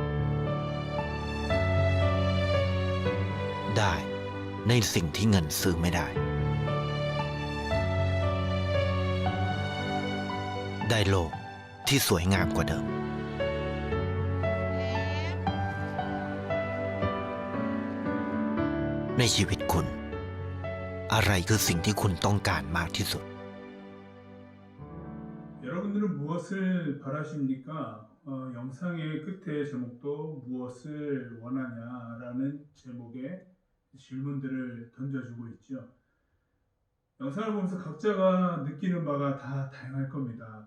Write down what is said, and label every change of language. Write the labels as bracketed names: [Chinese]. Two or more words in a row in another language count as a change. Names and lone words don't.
[Thai] ได้ในสิ่งที่เงินซื้อไม่ได้ ได้โลกที่สวยงามกว่าเดิม ในชีวิตคุณ อะไรคือสิ่งที่คุณต้องการมากที่สุด [Korean] 여러분들은 무엇을 바라십니까? 영상의 끝에 제목도 무엇을 원하냐라는 제목의 질문들을 던져주고 있죠. 영상을 보면서 각자가 느끼는 바가 다 다양할 겁니다.